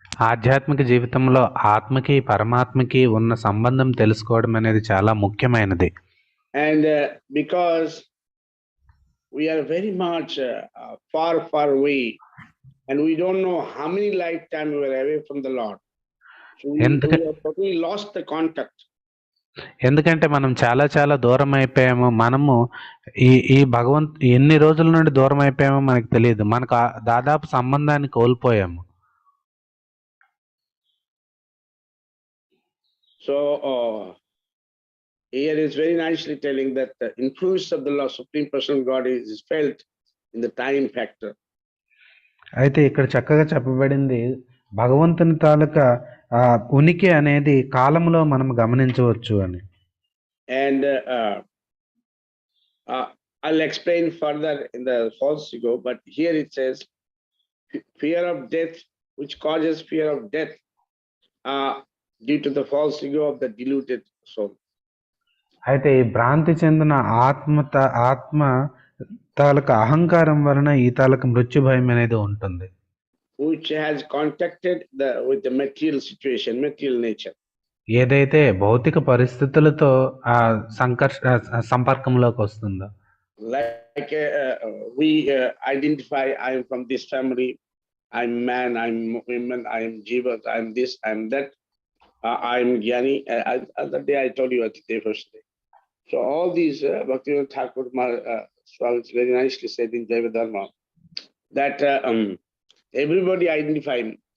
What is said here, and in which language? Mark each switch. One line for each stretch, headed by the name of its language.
Telugu: ఆధ్యాత్మిక జీవితంలో ఆత్మకి పరమాత్మకి ఉన్న సంబంధం తెలుసుకోవడం అనేది చాలా ముఖ్యమైనది.
English: And because we are very much far away and we don't know how many lifetimes we were away from the Lord. So we have totally lost the contact.
Telugu: ఎందుకంటే మనం చాలా దూరం అయిపోయాము. మనము ఈ ఎన్ని రోజుల నుండి దూరం అయిపోయామో మనకు తెలియదు. మనకు దాదాపు సంబంధాన్ని కోల్పోయాము.
English: So here is very nicely telling that the influence of the Lord, Supreme Personal God is felt in the time factor.
Telugu: అయితే ఇక్కడ చక్కగా చెప్పబడింది భగవంతుని తాలూకా ఉనికి అనేది కాలంలో మనం గమనించవచ్చు అని.
English: And I'll explain further in the false ego, but here it says fear of death, which causes fear of death due to the false ego of the deluded soul.
Telugu: అయితే ఈ భ్రాంతి చెందిన ఆత్మ తాలూకా అహంకారం వలన ఈ తాలూకా మృత్యు భయం అనేది ఉంటుంది.
English: which has contacted with the material situation, material nature.
Telugu: ఏదైతే భౌతిక పరిస్థితులతో ఆ సంపర్కంలోకి వస్తుందో,
English: Like we identify, I am from this family, I'm man, I'm woman, I'm jiva, I'm this, I'm that, I'm Gyani. Other day I told you at the first day. So all these Bhaktivinoda Thakur Swami very nicely said in Jaiva Dharma that everybody identify me.